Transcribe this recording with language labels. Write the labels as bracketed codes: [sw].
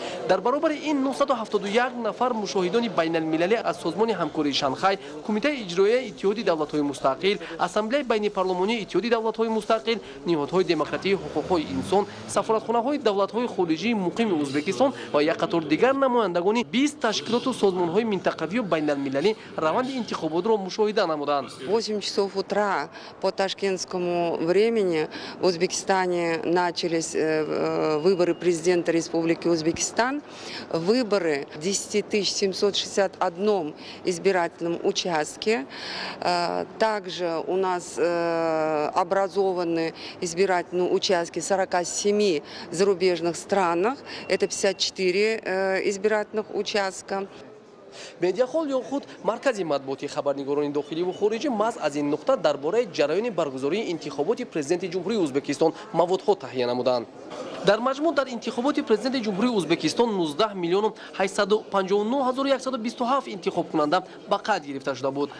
[tg] дар баробари ин 971 нафар мушоҳидони байналмилалӣ аз созмони ҳамкории Шанхай, кумитаи иҷроияи иттиҳоди давлатҳои мустақил, ассамблеяи байнипарлумонии иттиҳоди давлатҳои мустақил, ниҳодҳои демократии ҳуқуқҳои инсон, сафоратхонаҳои давлатҳои хориҷии муқими Узбекистон ва як қатор дигар намояндагони 20 ташкилоту созмонҳои минтақавию байналмилалӣ раванди интихоботро мушоҳида намуданд. [ru] 8 часов утра по ташкентскому времени в Узбекистане начались выборы президента Республики Узбекистан. Выборы в 10 761 избирательном участке. Также у нас образованы избирательные участки в 47 зарубежных странах. Это 54 избирательных участка. [tg] медиахол ё худ маркази матбуоти хабарнигорони дохилӣ ва хориҷӣ маҳз аз ин нуқта дар бораи ҷараёни баргузории интихоботи президенти ҷумҳурии Ӯзбекистон маводҳо таҳия намуданд. дар маҷмӯъ дар интихоботи президенти ҷумҳурии Ӯзбекистон 19 миллион 859 127 интихобкунанда ба қайд гирифта шуда буд.